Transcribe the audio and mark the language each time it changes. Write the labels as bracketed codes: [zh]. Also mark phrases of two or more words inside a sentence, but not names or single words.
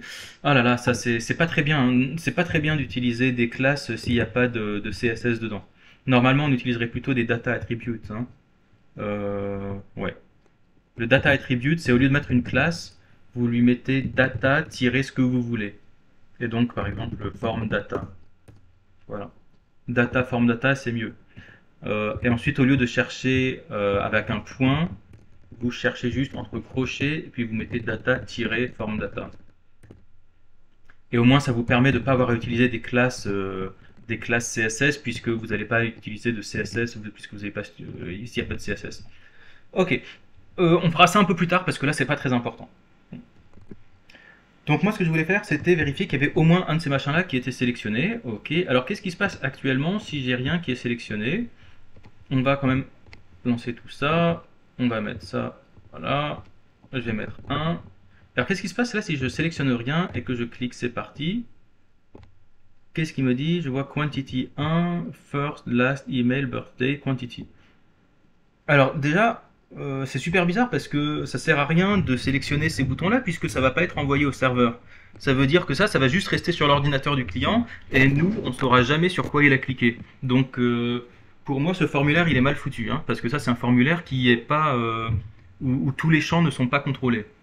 [fr] Ah là là, ça c'est pas très bien, hein. C'est pas très bien d'utiliser des classes s'il n'y a pas de CSS dedans. Normalement, on utiliserait plutôt des [en] data attributes, [fr] hein. Ouais. Le [en] data attribute, [fr] c'est au lieu de mettre une classe, vous lui mettez data-ce que vous voulez. Et donc, par exemple, form data. Voilà. Data, form data, c'est mieux. Et ensuite, au lieu de chercher avec un point, vous cherchez juste entre crochets et puis vous mettez data-form data. Et au moins, ça vous permet de ne pas avoir à utiliser des classes CSS puisque vous n'allez pas utiliser de CSS puisque vous n'avez pas ici il n'y a pas de CSS. Ok, on fera ça un peu plus tard parce que là c'est pas très important. Donc moi ce que je voulais faire c'était vérifier qu'il y avait au moins un de ces machins là qui était sélectionné. Ok, alors qu'est-ce qui se passe actuellement si j'ai rien qui est sélectionné? On va quand même lancer tout ça, on va mettre ça, voilà, je vais mettre 1. Alors qu'est-ce qui se passe là si je sélectionne rien et que je clique c'est parti? Qu'est-ce qu'il me dit? Je vois quantity 1, first, last, email, birthday, quantity. Alors déjà, c'est super bizarre parce que ça sert à rien de sélectionner ces boutons-là puisque ça va pas être envoyé au serveur. Ça veut dire que ça va juste rester sur l'ordinateur du client et nous, on ne saura jamais sur quoi il a cliqué. Donc pour moi, ce formulaire, il est mal foutu, hein, parce que ça, c'est un formulaire qui est pas où tous les champs ne sont pas contrôlés.